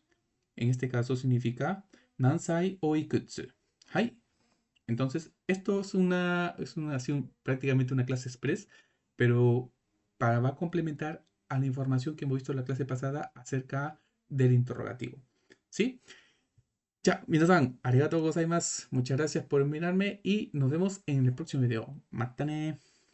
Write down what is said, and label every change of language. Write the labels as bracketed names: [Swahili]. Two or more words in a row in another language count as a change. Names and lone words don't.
[Spanish] En este caso significa Nansai o Ikutsu. ¿Hai? Entonces, esto así prácticamente una clase express, pero va a complementar a la información que hemos visto en la clase pasada acerca del interrogativo. ¿Sí? Ya, [Japanese] みなさん、ありがとうございます. [Spanish] Muchas gracias por mirarme y nos vemos en el próximo video. [Japanese] Matane.